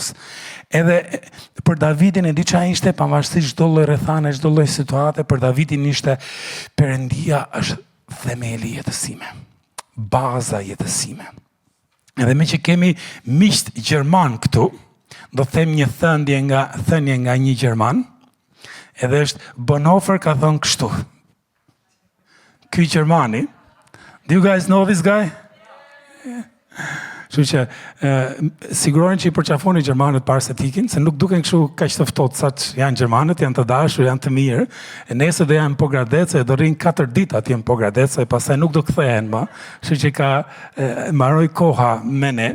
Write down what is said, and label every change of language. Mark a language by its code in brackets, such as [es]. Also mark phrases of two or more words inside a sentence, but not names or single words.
[sq] Edhe për Davidin e di çfarë ishte, pavarësisht çdo lloj rrethane, çdo lloj situate, për Davidin ishte Perëndia është themeli i jetës sime, baza i jetës sime. Edhe me që kemi miq gjerman këtu, do të them një thënie nga një gjerman, edhe është Bonhoeffer ka thënë kështu. Ky gjermani, [en] do you guys know this guy? [sq] Kështu që sigurohen që i përqafoni gjermanët parë se tikin, se nuk duken kështu kaq të ftohtë sa që janë gjermanët, janë të dashur, janë të mirë. E nesër do janë në Pogradece, do rrinë 4 ditë atje në Pogradece, e pastaj nuk do kthehen më. Kështu që ka mbaroi koha me ne.